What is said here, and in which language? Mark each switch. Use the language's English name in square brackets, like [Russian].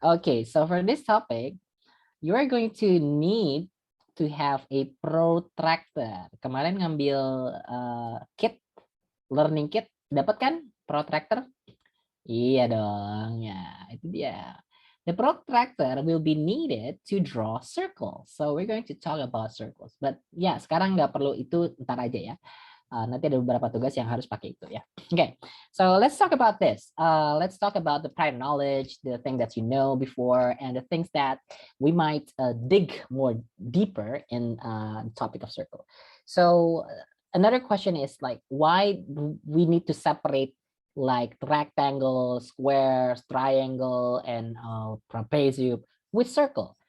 [English] Okay, so for this topic, you are going to need to have a protractor. [Indonesian] Kemarin ngambil kit, [English] learning kit, [Indonesian] dapat kan protractor? Iya dong, ya itu dia. [English] The protractor will be needed to draw circles. So we're going to talk about circles. [Indonesian] But ya, sekarang nggak perlu itu, ntar aja ya. Nanti ada beberapa tugas yang harus pakai itu ya. [English] Okay, so let's talk about this. Let's talk about the prior knowledge, the thing that you know before, and the things that we might dig more deeper in the topic of circle. So another question is like, why we need to separate like rectangle, squares, triangle, and trapezium with circle?